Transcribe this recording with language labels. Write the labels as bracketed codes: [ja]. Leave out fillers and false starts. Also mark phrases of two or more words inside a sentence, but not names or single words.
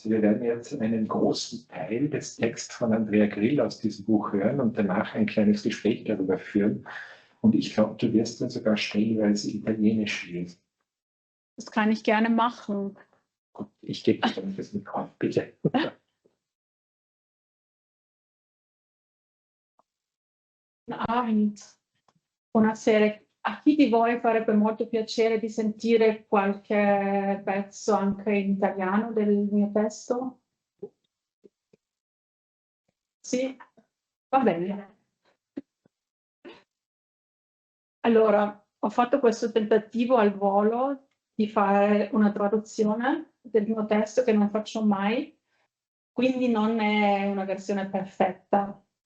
[de] Wir werden jetzt einen großen Teil des Texts von Andrea Grill aus diesem Buch hören und danach ein kleines Gespräch darüber führen. Und ich glaube, du wirst dann sogar stellenweise Italienisch lesen. Das kann ich gerne machen. Gut, ich gebe dir dann das Mikro, bitte. Guten Abend. [it] Buonasera. A chi di voi farebbe molto piacere di sentire qualche pezzo anche in italiano del mio testo? Sì? Va bene. Allora, ho fatto questo tentativo al volo di fare una traduzione del mio testo che non faccio mai, quindi non è una versione perfetta.